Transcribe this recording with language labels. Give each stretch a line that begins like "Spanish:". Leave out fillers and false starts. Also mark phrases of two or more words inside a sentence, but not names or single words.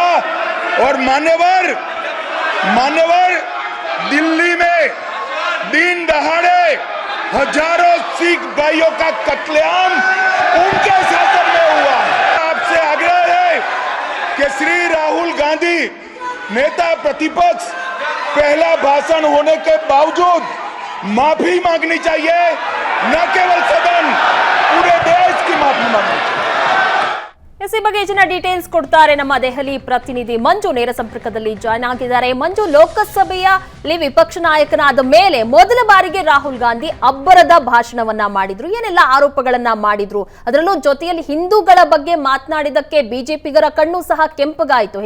Hindi: और मान्यवर दिल्ली में दिन दहाड़े हजारों सिख भाइयों का कत्लेआम उनके शासन में हुआ। आपसे आग्रह है कि श्री राहुल गांधी, नेता प्रतिपक्ष, पहला भाषण होने के बावजूद माफी मांगनी चाहिए, न केवल सदन, पूरे देश की माफी मांगनी चाहिए।
Kannada: ಈ ಬಗ್ಗೆ ಹೆಚ್ಚಿನ ಡೀಟೇಲ್ಸ್ ಕೊಡ್ತಾರೆ ನಮ್ಮ ದೆಹಲಿ ಪ್ರತಿನಿಧಿ ಮಂಜು, ನೇರ ಸಂಪರ್ಕದಲ್ಲಿ ಜಾಯ್ನ್ ಆಗಿದ್ದಾರೆ. ಮಂಜು, ಲೋಕಸಭೆಯಲ್ಲಿ ವಿಪಕ್ಷ ನಾಯಕನಾದ ಮೇಲೆ ಮೊದಲ ಬಾರಿಗೆ ರಾಹುಲ್ ಗಾಂಧಿ ಅಬ್ಬರದ ಭಾಷಣವನ್ನ ಮಾಡಿದ್ರು. ಏನೆಲ್ಲ ಆರೋಪಗಳನ್ನ ಮಾಡಿದ್ರು, ಅದರಲ್ಲೂ ಜೊತೆಯಲ್ಲಿ ಹಿಂದೂಗಳ ಬಗ್ಗೆ ಮಾತನಾಡಿದಕ್ಕೆ ಬಿಜೆಪಿಗರ ಕಣ್ಣು ಸಹ ಕೆಂಪಗಾಯಿತು.